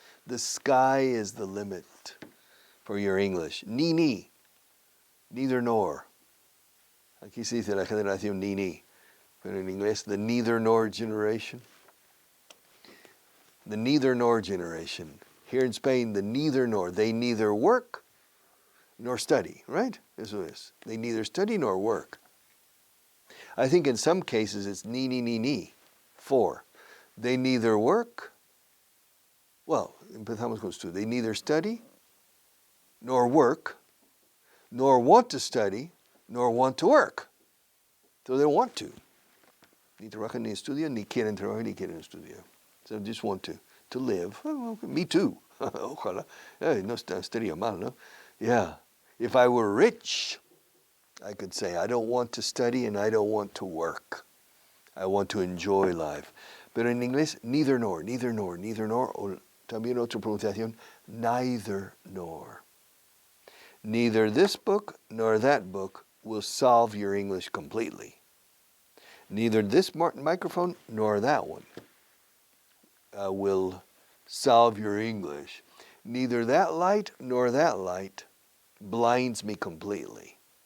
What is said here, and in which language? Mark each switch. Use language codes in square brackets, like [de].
[en] The sky is the limit for your English. Ni, neither nor. [es] Aquí se dice la generación ni. Pero en inglés, [en] the neither nor generation. The neither nor generation. Here in Spain, the neither nor. They neither work nor study, right? [es] Eso es. [en] They neither study nor work. I think in some cases it's ni. For. They neither work. [es] Well, empezamos con esto. [en] They neither study nor work, nor want to study, nor want to work. So they don't want to. [es] Ni trabajan ni estudian, ni quieren trabajar, ni quieren estudiar. [en] So they just want to live. Oh, okay. Me too. [es] Ojalá. No estaría mal, no? Yeah. [en] If I were rich, I could say, I don't want to study and I don't want to work. I want to enjoy life. [es] Pero en inglés, neither nor, o también otra pronunciación, neither nor. [en] Neither this book nor that book will solve your English completely. Neither this microphone nor that one will solve your English. Neither that light nor that light blinds me completely.